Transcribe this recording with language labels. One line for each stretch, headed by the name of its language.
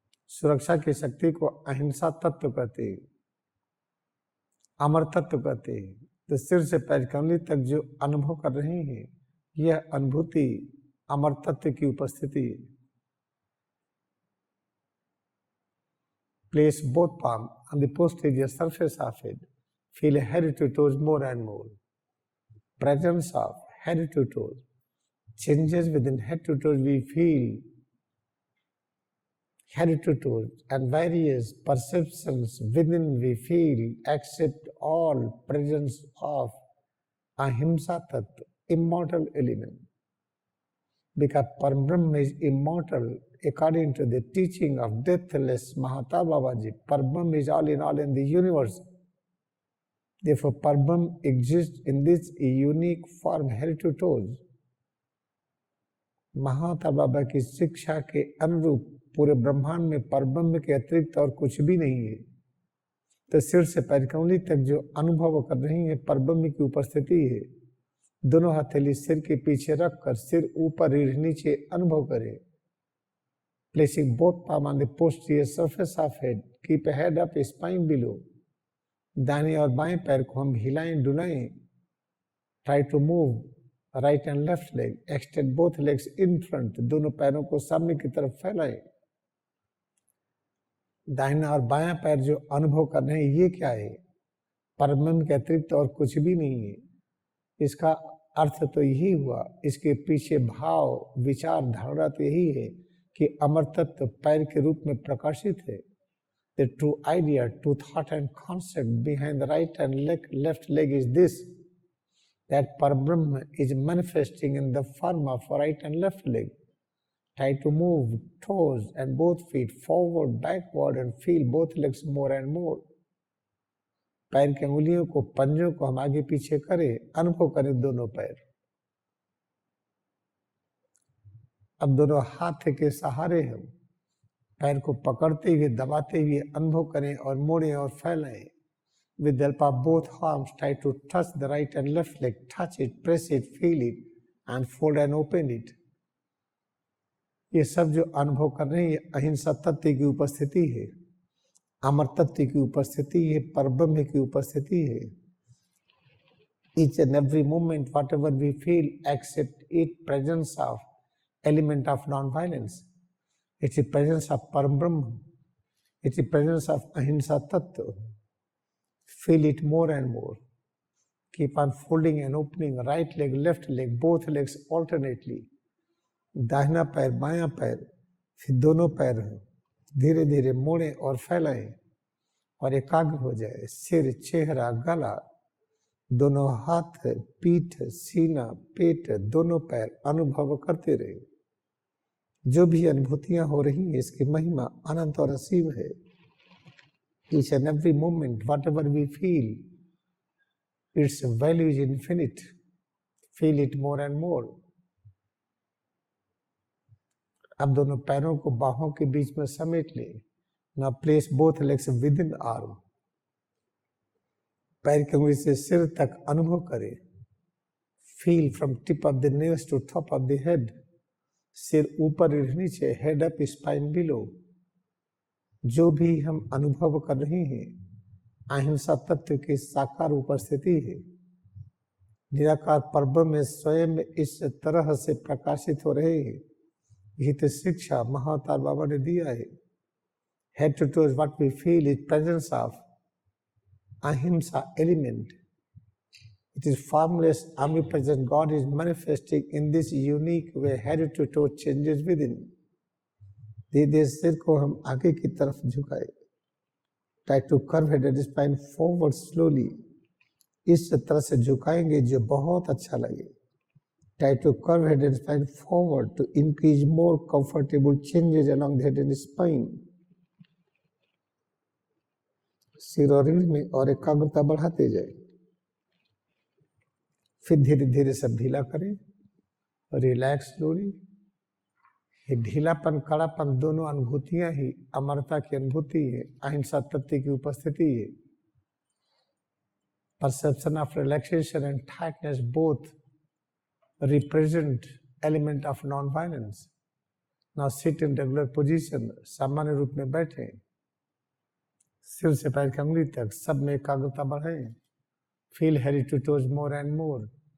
Hindi: सुरक्षा की शक्ति को अहिंसा तत्व कहते हैं, अमर तत्व कहते हैं. तो सिर से पैर की उंगली तक जो अनुभव कर रहे हैं यह अनुभूति अमर तत्व की उपस्थिति है.
English: Place both palms on the posterior surface of it. Feel head to toes more and more. Presence of head to toes. Changes within head to toes we feel. Head to toes and various perceptions within we feel accept all presence of ahimsa tattva, immortal element. Because Parabrahma is immortal according to the teaching of deathless Mahata Babaji. Parabrahma is all in the universe. Therefore, Parabrahma exists in this unique form, head to toes.
Hindi: महाता बाबा की शिक्षा के अनुरूप पूरे ब्रह्मांड में परब्रह्म के अतिरिक्त और कुछ भी नहीं है. तो सिर से पैर की उंगली तक जो अनुभव कर रही है परब्रह्म की उपस्थिति है. दोनों हथेली सिर के पीछे रखकर सिर ऊपर रीढ़ नीचे अनुभव करें.
English: Placing both palm on the posterior surface of head, keep a head up, spine below.
Hindi: दाहिने और बाएं पैर को हम हिलाएं डुलाएं.
English: Try to move right and left leg. Extend both legs in front.
Hindi: दोनों पैरों को सामने की तरफ फैलाएं. दाहिना और बायां पैर जो अनुभव कर रहे हैं ये क्या है? परब्रह्म के अतिरिक्त और कुछ भी नहीं है. इसका अर्थ तो यही हुआ. इसके पीछे भाव विचार धारणा तो यही है कि अमर तत्व पैर के रूप में प्रकाशित है.
English: The true idea, true thought and concept behind the right and left leg is this, that Parabrahma is manifesting in the form of right and left leg. Try to move toes and both feet forward, backward and feel both legs more and more.
Hindi: पैर की अंगुलियों को, पंजों को हम आगे पीछे करें, अनुभव करें दोनों पैर. अब दोनों हाथ के सहारे हम पैर को पकड़ते हुए दबाते हुए अनुभव करें और मोड़ें और फैलाएं.
English: With the help of both arms, try to touch the right and left leg. Touch it, press it, feel it, and fold and open it.
Hindi: ये सब जो अनुभव कर रहे हैं ये अहिंसा तत्व की उपस्थिति है, अमर तत्व की उपस्थिति है, परब्रह्म की उपस्थिति है.
English: Each and every moment, whatever we feel, accept it, presence of element of non-violence. It's the presence of Parabrahma. It's the presence of ahimsa tattva. Feel it more and more. Keep on folding and opening right leg, left leg, both legs alternately.
Hindi: दाहिना पैर, बायां पैर, फिर दोनों पैर धीरे धीरे मोड़ें और फैलाएं और एकाग्र हो जाए. सिर, चेहरा, गला, दोनों हाथ, पीठ, सीना, पेट, दोनों पैर अनुभव करते रहे. जो भी अनुभूतियां हो रही हैं इसकी महिमा अनंत और असीम है.
English: Each and every moment, whatever we feel, its value is infinite. Feel it more and more.
Hindi: अब दोनों पैरों को बाहों के बीच में समेट ले।
English: Now place both legs within arm.
Hindi: पैर की उंगली से सिर तक अनुभव करें।
English: Feel from tip of the nails to top of the head.
Hindi: सिर ऊपर और नीचे,
English: head up, spine below.
Hindi: जो भी हम अनुभव कर रहे हैं अहिंसा तत्व की साकार उपस्थिति है। निराकार परब्रह्म में स्वयं इस तरह से प्रकाशित हो रहे हैं। यही तो शिक्षा महाअवतार बाबा ने दिया है।
English: Head to toes, what we feel is presence of ahimsa element. It is formless, omnipresent. God is manifesting in this unique way. Head to toe changes within.
Hindi: धीरे सिर को हम आगे की तरफ झुकाए।
English: Try to curve head spine forward slowly.
Hindi: इस तरह से झुकाएंगे जो बहुत अच्छा लगे।
English: Try to curve head and spine forward to increase more comfortable changes along the head and spine.
Hindi: सिर और रीढ़ में और एकाग्रता बढ़ाते जाए। फिर धीरे धीरे सब ढीला करें।
English: Relax slowly.
Hindi: ये ढीलापन कड़ापन दोनों अनुभूतियां ही अमरता की अनुभूति है, अहिंसा तत्व की उपस्थिति है।
English: Perception of relaxation and tightness both represent element of non-violence. Now sit in regular position.
Hindi: सामान्य रूप में बैठे। सिर से पैर की अंगुली तक सब में एकाग्रता बढ़ाएं।
English: Feel head to toes more and more.